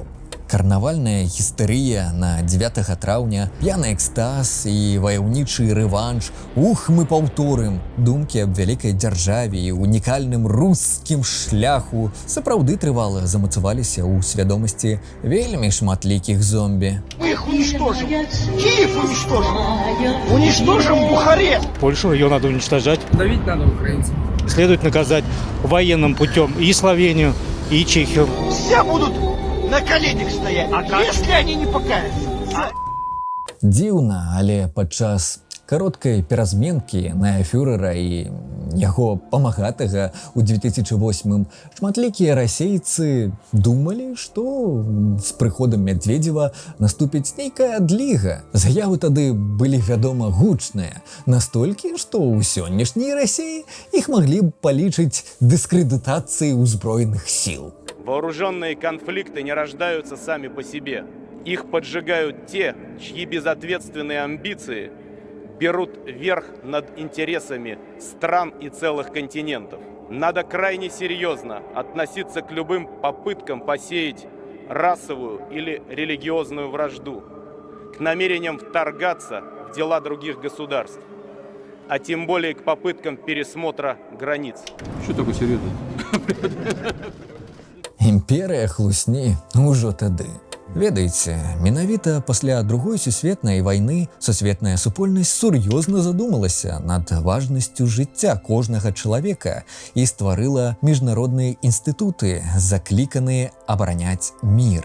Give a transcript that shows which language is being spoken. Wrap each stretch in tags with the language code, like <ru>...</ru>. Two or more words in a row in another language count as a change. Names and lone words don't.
<be>Карнавальная гістэрыя на 9 траўня, п'яны экстаз і ваяўнічы рэванш, мы паўторым, думкі аб вялікай дзяржаве і унікальным рускім шляху сапраўды трывала замацаваліся ў свядомасці вельмі шматлікіх зомбі.</be> <ru>Мы их уничтожим. Киев уничтожим. Уничтожим Бухарест. Польшу ее надо уничтожать. Давить надо украинцев. Следует наказать военным путем и Словению, и Чехию. Все будут на коленях стоять, если они не покаются.</ru> <be>Дзіўна, але падчас кароткай перазменкі на фюрэра і яго памагатага ў 2008-м шматлікія расейцы думалі, што з прыходам Медведзева наступіць нейкая адліга. Заявы тады былі, вядома, гучныя, настолькі, што ў сённяшняй Расіі іх маглі б палічыць дыскрэдытацыяй узброеных сіл.</be> <ru>Вооруженные конфликты не рождаются сами по себе. Их поджигают те, чьи безответственные амбиции берут верх над интересами стран и целых континентов. Надо крайне серьезно относиться к любым попыткам посеять расовую или религиозную вражду, к намерениям вторгаться в дела других государств, а тем более к попыткам пересмотра границ. Что такое серьезно?</ru> <be>Імперыя хлусні ўжо тады. Ведаеце, менавіта пасля Другой сусветнай вайны сусветная супольнасць сур'ёзна задумалася над важнасцю жыцця кожнага чалавека і стварыла міжнародныя інстытуты, закліканыя абараняць мір.</be>